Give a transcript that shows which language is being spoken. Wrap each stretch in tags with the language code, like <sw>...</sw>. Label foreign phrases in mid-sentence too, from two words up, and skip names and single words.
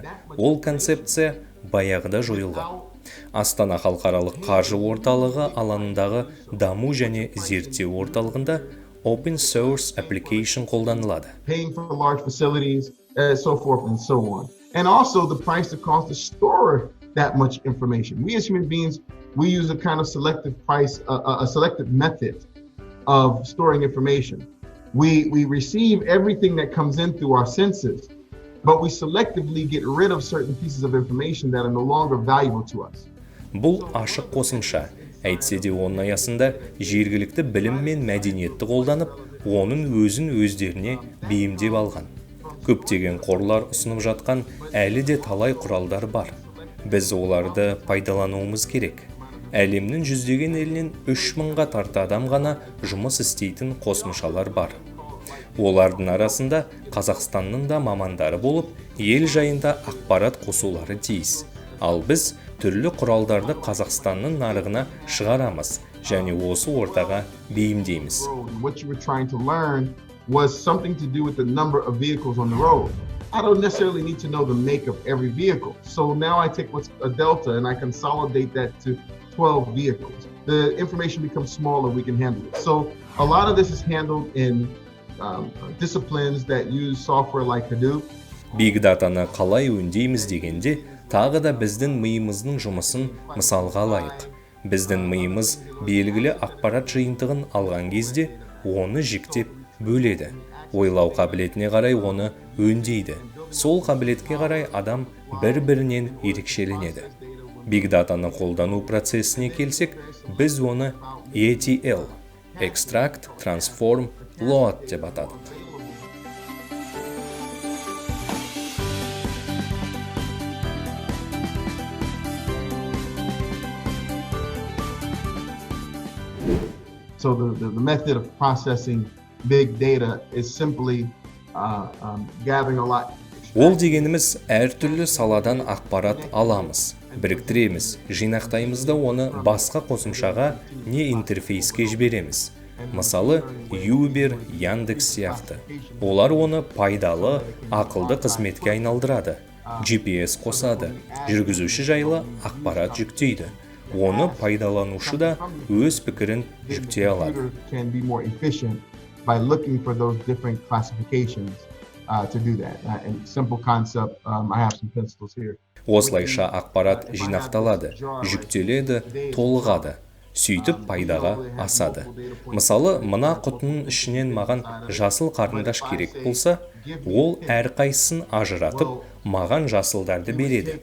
<kk>Ол концепция баяғыда жойылған. Астана халықаралық қаржы орталығы алаңындағы даму және зерттеу орталығында</kk> <en>Open Source Application</en> <kk>қолданылады.</kk> <en>Paying for large facilities, so forth and so on. And also the price that costs to store that much information. We as human beings, we use a kind of selective price, a selective method of storing information. We receive everything that comes in through our senses, but we selectively get rid of certain pieces of information that are no longer valuable to us.</en> <kk>Бұл ашық қосымша. Әйтсе де оның аясында жергілікті білім мен мәдениетті қолданып, оның өзін өздеріне бейімдеп алған. Көптеген қорлар ұсынып жатқан әлі де талай құралдар бар. Біз оларды пайдалануымыз керек. Әлемнің жүздеген елінен 3000-ға тарта адам ғана жұмыс істейтін қосымшалар бар. Олардың арасында Қазақстанның да мамандары болып, ел жайында ақпарат қосулары тиіс. Ал біз түрлі құралдарды Қазақстанның нарығына шығарамыз және осы ортаға бейімдейміз.</kk> <en>What you were trying to learn was something to do with the number of vehicles on the road. I don't necessarily need to know the make of every vehicle. So now I take what's a delta and I consolidate that to 12 vehicles. The information becomes smaller, we can handle it. So a lot of this is handled in disciplines that use software like Hadoop. Big Data'ны</en> <kk>қалай өңдейміз дегенде, тағы да біздің миымыздың жұмысын мысалға алайық. Біздің миымыз белгілі ақпарат жиынтығын алған кезде, оны жіктеп бөледі. Ойлау қабілетіне қарай оны өңдейді. Сол қабілетке қарай адам бір-бірінен ерекшеленеді.</kk> <en>Big Data'ны</en> <kk>қолдану процесіне келсек, біз оны ETL,</kk> <en>Extract, Transform, Load</en> <kk>деп атадық.</kk> <en>So the method of processing big data is simply gathering a lot.</en> <kk>Ол дегеніміз әртүрлі саладан ақпарат аламыз, біріктіреміз, жинақтаймыз да оны басқа қосымшаға не интерфейске жібереміз. Мысалы, Uber, Яндекс сияқты. Олар оны пайдалы, ақылды қызметке айналдырады, GPS қосады, жүргізуші жайлы ақпарат жүктейді. Оны пайдаланушы да өз пікірін жүктей алады.</kk> <en>By looking for those different classifications to do that. And simple concept, I have some pencils here.</en> <kk>Осылайша ақпарат жинақталады, жүктеледі, толығады, сөйтіп пайдаға асады. Мысалы, мына құтының ішінен маған жасыл қарындаш керек болса, ол әрқайсысын ажыратып, маған жасылдарды береді.</kk>